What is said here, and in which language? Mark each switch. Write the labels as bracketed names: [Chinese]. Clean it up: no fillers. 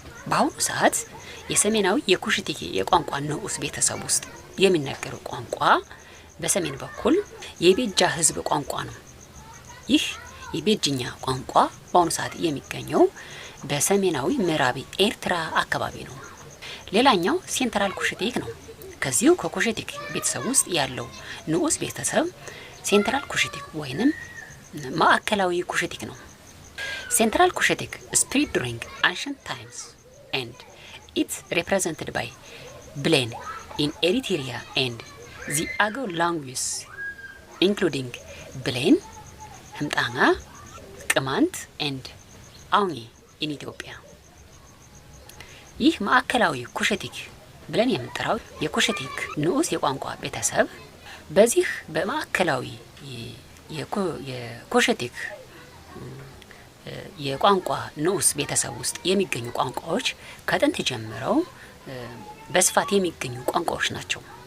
[Amharic] በአሁኑ ሰዓት የሰሜናዊ የኩሽቲክ የቋንቋ ንዑስ ቤተሰብ ውስጥ የሚነገረው ቋንቋ በሰሜን በኩል የቤጃ ህዝብ ቋንቋ ነው። ይህ የቤጅኛ ቋንቋ በአሁኑ ሰዓት የሚገኘው በሰሜናዊ ምዕራብ ኤርትራ አካባቢ ነው። ሌላኛው ሴንትራል ኩሽቲክ ነው። ከዚሁ ከኩሽቲክ ቤተሰብ ውስጥ ያለው ንዑስ ቤተሰብ ሴንትራል ኩሽቲክ ወይንም ማዕከላዊ ኩሽቲክ ነው። [English] Central Cushitic spread during ancient times and it's represented by Blen in Eritrea and the Agaw languages including Blen, Hmtanga, Qamant and Auni in Ethiopia. [Amharic] ይህ ማዕከላዊ ኩሽቲክ ብለን የምንጠራው የኩሽቲክ ንዑስ የቋንቋ ቤተሰብ በዚህ በማዕከላዊ የኩሽቲክ የቋንቋ ንዑስ ቤተሰብ ውስጥ የሚገኙ ቋንቋዎች ከጥንት ጀምረው በስፋት የሚገኙ ቋንቋዎች ናቸው።